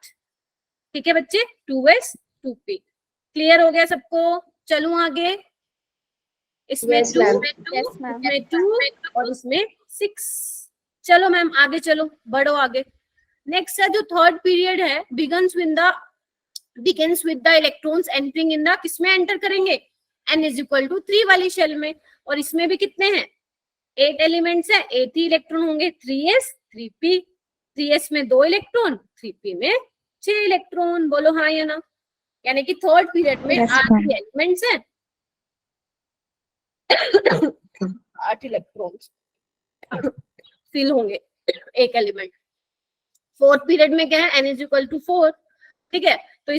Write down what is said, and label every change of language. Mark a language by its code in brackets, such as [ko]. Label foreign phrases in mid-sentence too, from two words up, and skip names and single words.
[hi] ठीक है बच्चे, 2s 2p। क्लियर हो गया सबको? चलूं आगे, इसमें 2 इसमें 2 और इसमें 6। चलो मैम आगे चलो, बढ़ो आगे। नेक्स्ट है जो [en] third period [hi] है, [en] begins with the electrons entering in the, [hi] किसमें एंटर करेंगे, n [en] is equal to [hi] 3 वाली शेल में, और इसमें भी कितने हैं, 8 एलिमेंट्स है, 8 ही इलेक्ट्रॉन होंगे, 3s 3p, 3s में 2 इलेक्ट्रॉन, 3p में 6 इलेक्ट्रॉन, बोलो हाँ या ना। यानी कि [en] third period [hi] में 8 एलिमेंट्स हैं, 8 [en] electrons fill [hi] होंगे एक एलिमेंट। [en] fourth period [hi] में क्या है, n [en] is equal to [hi] 4।